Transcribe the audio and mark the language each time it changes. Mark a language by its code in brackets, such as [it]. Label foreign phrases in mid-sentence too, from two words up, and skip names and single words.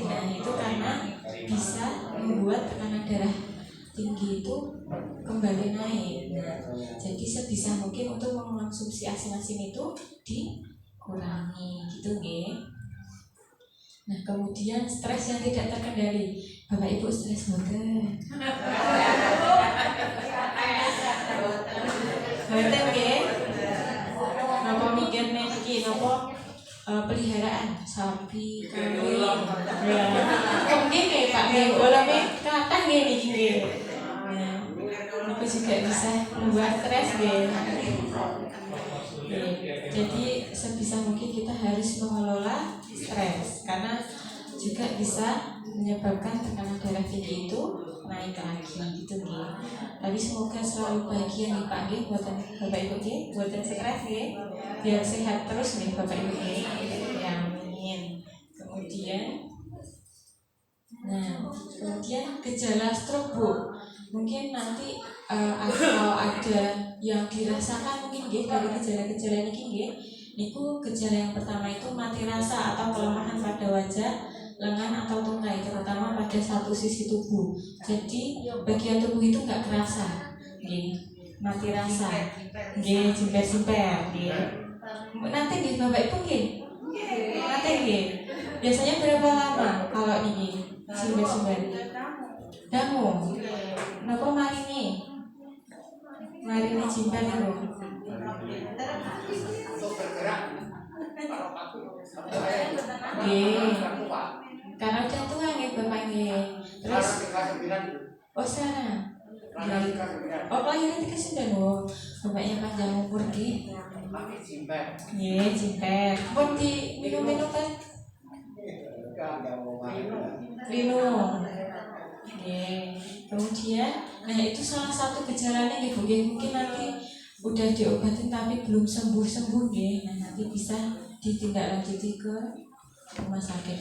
[id] Nah, itu karena bisa membuat tekanan darah tinggi itu kembali naik. Nah, jadi sebisa mungkin untuk mengonsumsi asin-asin itu dikurangi gitu nggih. Nah, kemudian stres yang tidak terkendali. [jv] Bapak Ibu stres mboten? Mboten nggih. Napa mikir iki napa peliharaan sapi, kambing. Mungkin nggih Pak nggih golonge kathah nggih niki nggih. [id] Itu juga bisa membuat stres nggih. Jadi sebisa mungkin kita harus mengelola stres karena juga bisa menyebabkan tekanan darah tinggi itu naik lagi gitu nggih. Tapi semoga selalu bahagia nih Pak nggih, buatan Bapak Ibu nggih, buatan stres nggih. Biar sehat terus nih Bapak Ibu nggih. Ya, amin. Kemudian gejala stroke Bu. Mungkin nanti kalau ada yang dirasakan mungkin nggih dari gejala-gejala niki nggih. Niku gejala yang pertama itu mati rasa atau kelemahan pada wajah, lengan atau tungkai, terutama pada satu sisi tubuh. Jadi bagian tubuh itu nggak kerasa, nggih. Mati rasa, nggih, jimper-jimper, nggih. Nanti nggih Bapak Ibu nggih. Nanti nggih. Biasanya berapa lama kalau ini jimper-jimper? [jv] Dangu. Napa marini? Marini jimper itu. [id] Untuk bergerak. Nggih. Karena udah tua nggih Bapak nggih. Terus 39. oh sana. Lahir 39. Oh kelahiran 39. Oh, bapaknya panjang umur nggih. Pakai jimper. Nggih, jimper. Pun di minum-minum kan? Minum. Nggih. Kemudian, nah itu salah satu gejalanya nggih Bu. Mungkin nanti udah diobatin tapi belum sembuh-sembuh nggih. Nah, nanti bisa ditindaklanjuti ke rumah sakit.